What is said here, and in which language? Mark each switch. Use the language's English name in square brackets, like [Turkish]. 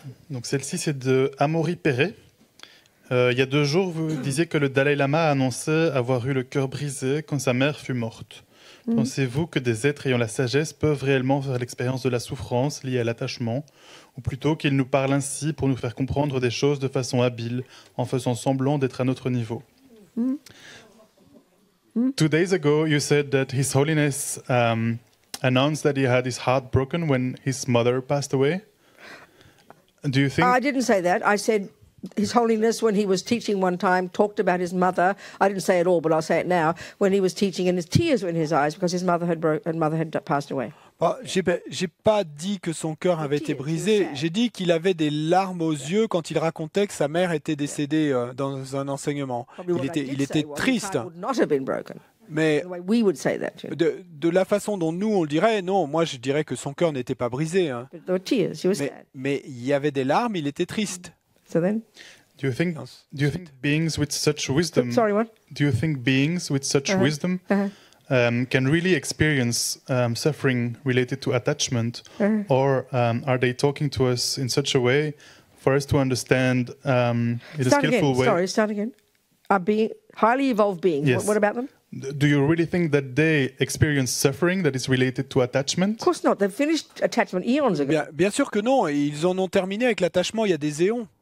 [French] Donc celle-ci, c'est de Amaury Perret. Il y a 2 jours, vous disiez que le Dalai Lama a annoncé avoir eu le cœur brisé quand sa mère fut morte. Pensez-vous que des êtres ayant la sagesse peuvent réellement faire l'expérience de la souffrance liée à l'attachement, ou plutôt qu'ils nous parlent ainsi pour nous faire comprendre des choses de façon habile, en faisant semblant d'être à notre niveau? [English] 2 days ago, you said that His Holiness announced that he had his heart broken when his mother passed away. Do you think... I didn't say that. I said... His Holiness, when he was teaching one time, talked about his mother. I didn't say it all, but I'll say it now. When he was teaching, and his tears were in his eyes because his mother had passed away. [French] J'ai pas dit que son cœur avait été brisé. J'ai dit qu'il avait des larmes aux yeux quand il racontait que sa mère était décédée dans un enseignement. Il était triste. Mais de la façon dont nous on le dirait, non, moi je dirais que son cœur n'était pas brisé. Mais il y avait des larmes, il était triste. [English] So then, do you think beings with such wisdom? Sorry, what? Do you think beings with such wisdom can really experience suffering related to attachment, or are they talking to us in such a way for us to understand in a skillful way? Sorry, start again. Are highly evolved beings. Yes. What about them? Do you really think that they experience suffering that is related to attachment? Of course not. They've finished attachment eons ago. [French] Bien sûr que non. Ils en ont terminé avec l'attachement il y a des éons.